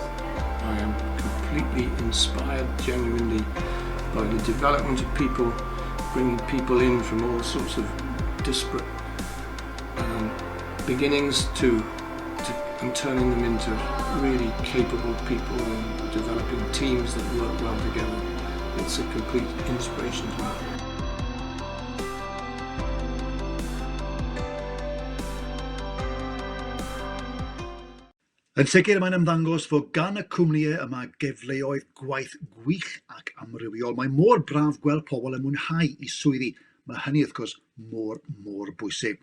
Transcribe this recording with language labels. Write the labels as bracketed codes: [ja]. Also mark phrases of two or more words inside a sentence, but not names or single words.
[en] I am completely inspired, genuinely, by the development of people, bringing people in from all sorts of disparate beginnings to and turning them into really capable people and developing teams that work well together. It's a complete inspiration to me. [cy] Yn sicr mae'n ymddangos fod gan y cwmnïau yma gefleoedd gwaith gwych ac amrywiol. Mae mor braf gweld pobl yn mwynhau eu swyddi. Mae hynny wrth gwrs mor bwysig.